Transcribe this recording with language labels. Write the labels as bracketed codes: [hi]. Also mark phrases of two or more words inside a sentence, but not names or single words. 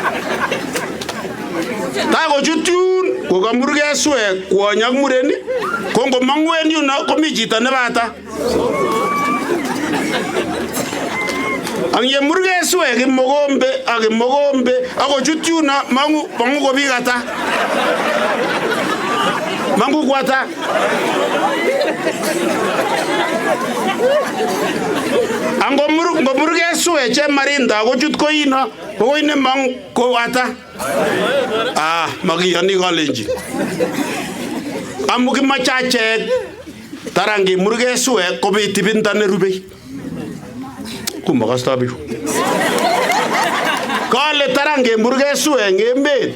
[kln] Tako chutyun ko kamurge sue kwony ak muren kongomangu en yuno komi chito nebata. Ang ye murge sue kimogombe ako chutyuno mangu ko biik ata. Mangu kwata. Ango murge sue chemarinda ko chut ko ino ko ine mang ko ata. Makiyani Kalenjin. Amu kimachachek tarangi murge sue ko bitibinda nerube. Kumakasta biku. Kale tarangi murge sue ngemet.